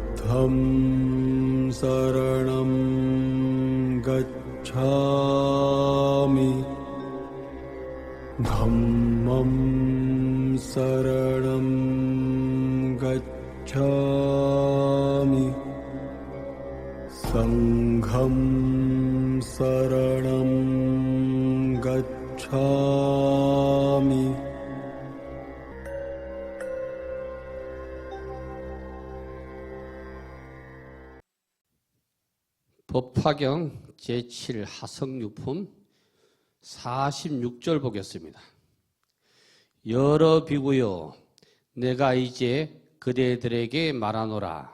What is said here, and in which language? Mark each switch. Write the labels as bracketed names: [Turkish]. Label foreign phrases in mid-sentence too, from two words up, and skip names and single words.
[Pali] 부ddham saranam gacchami dhammam saranam gacchami sangham saranam gacchami. [Korean] 법화경 제7 하성유품 46절 보겠습니다. 여러 비구여, 내가 이제 그대들에게 말하노라.